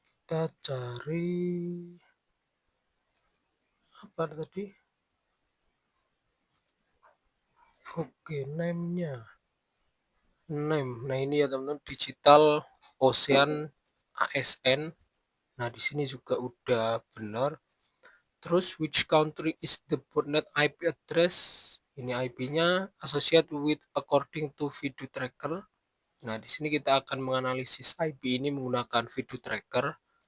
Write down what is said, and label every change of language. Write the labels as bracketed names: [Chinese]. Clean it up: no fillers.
[Indonesian] Kita cari apa tadi? Oke, name-nya. Name. Nah, ini ya teman-teman, Digital Ocean ASN. Nah, di sini juga udah benar. Terus [English] which country is the botnet IP address? [Indonesian] Ini IP-nya [English] associated with according to video tracker. [Indonesian] Nah, di sini kita akan menganalisis IP ini menggunakan video tracker.